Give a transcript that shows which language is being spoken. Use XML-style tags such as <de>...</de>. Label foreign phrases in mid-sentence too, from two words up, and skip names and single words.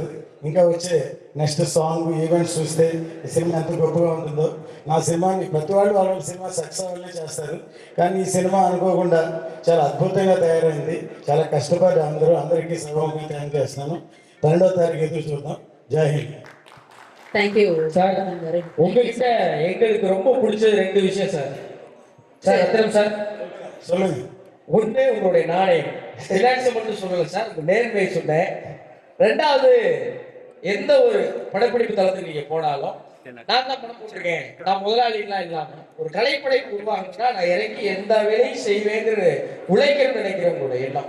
<te>ఇంకా వచ్చే నెక్స్ట్ సాంగ్ ఈవెంట్స్ చూస్తే ఈ సినిమా ఎంత గొప్పగా ఉంటుందో. నా సినిమాని ప్రతి వాళ్ళు వాళ్ళ సినిమా సక్సెస్ అవ్వాలనే చేస్తారు, కానీ ఈ సినిమా అనుకోకుండా చాలా అద్భుతంగా తయారైంది. చాలా కష్టపడి అందరికీ సభాముఖంగా థ్యాంక్ చేస్తున్నాను. 12వ తారీఖు ఎదురు చూద్దాం.</te> <hi>जय हिंद.</hi> <en>thank you</en> <ta>சார். உங்ககிட்ட எங்களுக்கு ரொம்ப பிடிச்சது 2 விஷயம் சார். சார் ரத்னம் சார் சொல்லுங்க. ஒன்று உங்களுடைய நாணயம், ஃபினான்ஸை மட்டும் சொல்லலை சார், உங்கள் நேர்மையை சொன்னேன். 2வது எந்த ஒரு படப்பிடிப்பு தளத்துக்கு நீங்கள் போனாலும் நான் தான் படம் போட்டிருக்கேன், நான் முதலாளிலாம் இல்லாமல் ஒரு கலைப்படைப்பு உருவாகுன்னா நான் இறங்கி எந்த வேலையும் செய்வேங்கிற உழைக்கணும்னு நினைக்கிறேன் உங்களுடைய எண்ணம்.</ta>